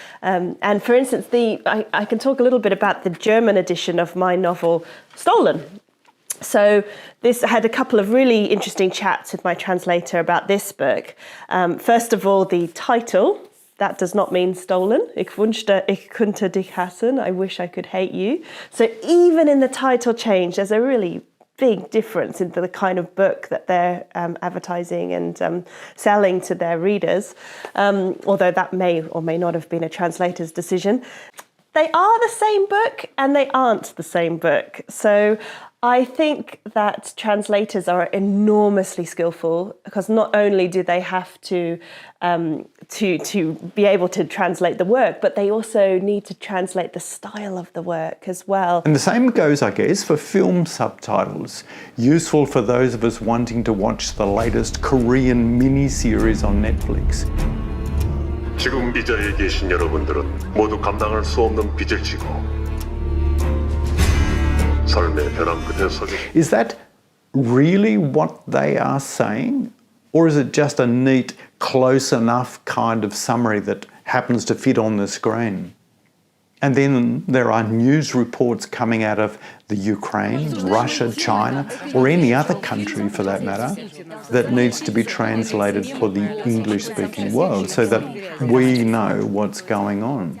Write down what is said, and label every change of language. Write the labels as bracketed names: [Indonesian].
[English] And for instance, I can talk a little bit about the German edition of my novel, Stolen. So I had a couple of really interesting chats with my translator about this book. First of all, the title, that does not mean stolen. [German] Ich wünschte, ich könnte dich hassen. [English] I wish I could hate you. So even in the title change, there's a really big difference in the kind of book that they're advertising and selling to their readers, although that may or may not have been a translator's decision. They are the same book and they aren't the same book. So I think that translators are enormously skillful, because not only do they have to be able to translate the work, but they also need to translate the style of the work as well. And the same goes, I guess, for film subtitles, useful for those of us wanting to watch the latest Korean miniseries on Netflix. [Korean] 지금 이 자리에 계신 여러분들은 모두 감당할 수 없는 빚을 지고 삶의 벼랑 끝에 서게. [English] Is that really what they are saying? Or is it just a neat, close enough kind of summary that happens to fit on the screen? And then there are news reports coming out of the Ukraine, Russia, China, or any other country for that matter, that needs to be translated for the English-speaking world so that we know what's going on.